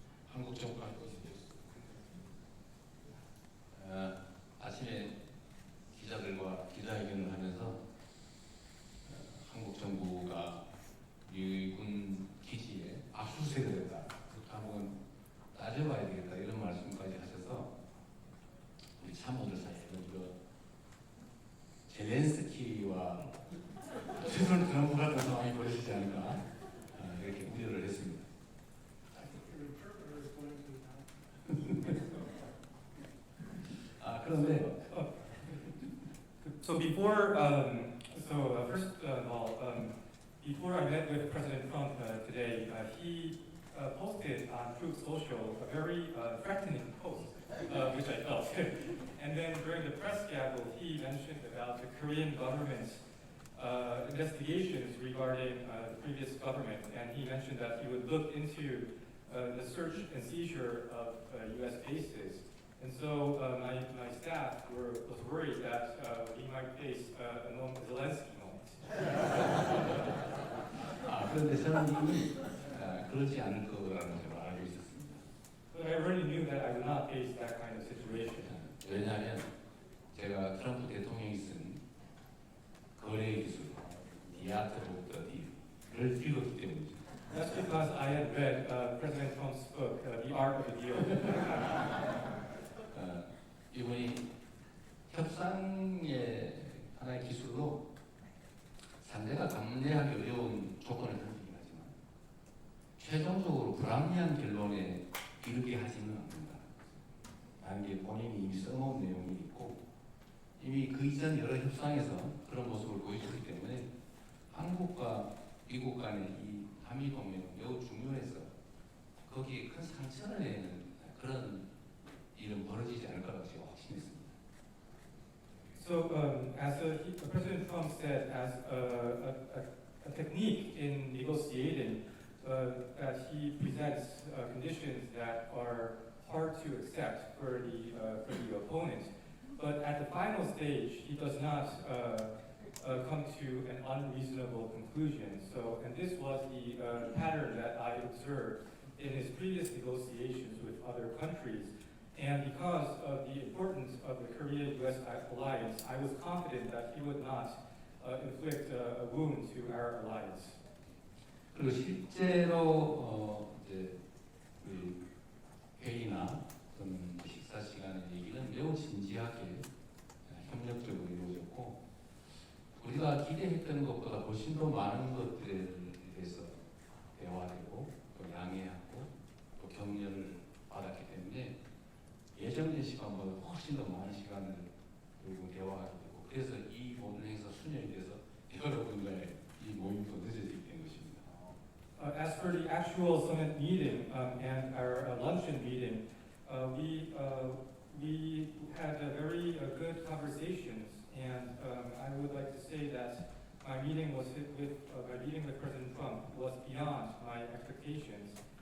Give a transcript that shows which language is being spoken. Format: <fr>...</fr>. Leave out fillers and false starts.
<ko>한국 정부가 아침에 기자들과 기자회견을 하면서 한국 정부가 미군 기지에 압수수색을 했다. 한국은 따져봐야 되겠다 이런 말씀까지 하셔서 우리 참모들 사이에는 이거 젤렌스키와 최선 트럼프 같은 상황이 벌어지지 않을까 이렇게 우려를 했습니다.</ko> <en>I think your interpreter is going to now.</en> <ko>그런데</ko> <en>So before, first of all, before I met with President Trump today, he posted on Truth Social a very threatening post, which I felt. And then during the press gavel, he mentioned about the Korean government's investigations regarding the previous government, and he mentioned that he would look into the search and seizure of U.S. bases. And so my staff was worried that we might face a Zelensky moment.</en> <ko>그런데 저는 이미 그렇지 않을 거라는 걸 알고 있었습니다.</ko> <en>But I already knew that I would not face that kind of situation.</en> <ko>왜냐하면 제가 트럼프 대통령이 쓴 거래 기술, The Art of the Deal을 읽었기 때문이죠.</ko> <en>That's because I had read President Trump's book, The Art of the Deal.</en> <ko>이번이 협상의 하나의 기술로 상대가 감내하기 어려운 조건을 던지긴 하지만 최종적으로 불합리한 결론에 이르게 하지는 않는다. 라는 게 본인이 이미 써놓은 내용이 있고 이미 그 이전 여러 협상에서 그런 모습을 보여줬기 때문에 한국과 미국 간의 이 한미 동맹은 매우 중요해서 거기에 큰 상처를 내는 그런 일은 벌어지지 않을 거라고 제가 확신했습니다.</ko> <en>So, President Trump said, as a technique in negotiating, that he presents conditions that are hard to accept for the opponent. But at the final stage, he does not come to an unreasonable conclusion. So, and this was the pattern that I observed in his previous negotiations with other countries. And because of the importance of the Korea-US alliance, I was confident that he would not inflict a wound to our alliance.</en> <ko>그리고 실제로 이제 그 회의나 또는 식사 시간의 얘기는 매우 진지하게 협력적으로 이루어졌고 우리가 기대했던 것보다 훨씬 더 많은 것들에 대해서 대화되고 또 양해하고 또 격려를 받았기 때문에 예정된 시간보다 훨씬 더 많은 시간을 그리고 대화하게 되고 그래서 이 모든 행사 순영이 돼서 여러분과의 이 모임도 늦어지게 된 것입니다.</ko> <en>As for the actual summit meeting and our luncheon meeting, we had a very good conversations, and I would like to say that my meeting with President Trump was beyond my expectations.</en>